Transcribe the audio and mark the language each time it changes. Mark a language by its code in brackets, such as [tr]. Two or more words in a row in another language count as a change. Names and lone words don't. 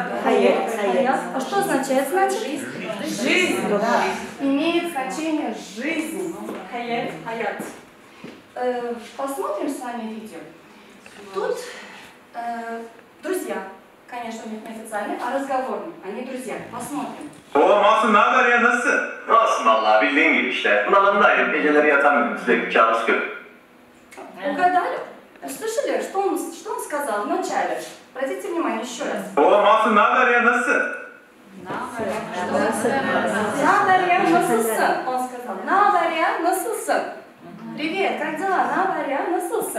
[ru] Хаят. А что означает? Значит? Жизнь. Да. Имеет значение жизнь. Хаят. Хаят. Посмотрим с вами видео. Тут друзья. Конечно, у них не официальный, а разговорный. Они друзья. Посмотрим. [tr] O Masum, ne haber ya, nasılsın? Nasılsın vallahi bildiğin gibi işte. Bunalımdayım. Geceleri yatamıyorum. Sürekli kabus görüyorum. [ru] Угадали? Слышали, что он сказал в начале? Обратите внимание еще раз. O Masum, ne haber ya, nasılsın? [tr] Ne haber, nasılsın. [ru] Он сказал. [tr] Ne haber, nasılsın. [ru] Привет, как дела? [tr] Ne haber, nasılsın.